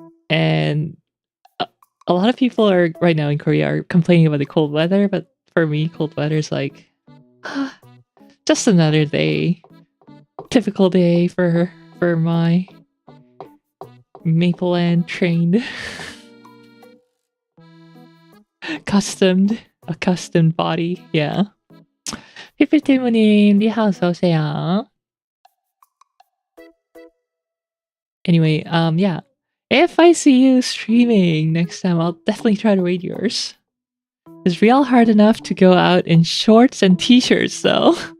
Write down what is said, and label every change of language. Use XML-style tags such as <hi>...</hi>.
<en>And a lot of people are right now in Korea are complaining about the cold weather, but for me, cold weather is like just another day. Typical day for my Mapleland trained accustomed body. Yeah.</en> <ko>피플티브님, 니하오 어서오세요.</ko> <en>Anyway, yeah. If I see you streaming next time, I'll definitely try to raid yours. It's real hard enough to go out in shorts and t-shirts, though.</en>